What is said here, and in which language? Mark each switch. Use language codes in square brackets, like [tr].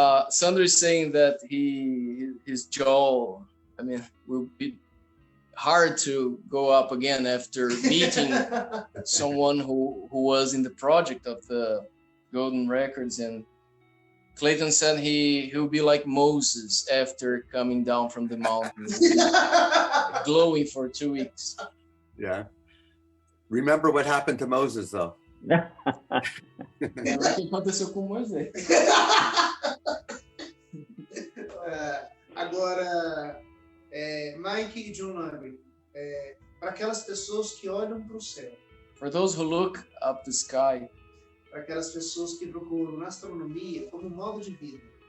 [en] Sandro is saying that his jaw, will be hard to go up again after meeting someone who was in the project of the Golden Records, and Clayton said he'll be like Moses after coming down from the mountains, glowing for 2 weeks. Yeah. Remember what happened to Moses, though. [pt] O que aconteceu com Moisés? Agora, Mike e John Lambert, para aquelas pessoas que olham para o céu, [en] For those who look up the sky, [pt] para aquelas pessoas que procuram na astronomia como modo de vida,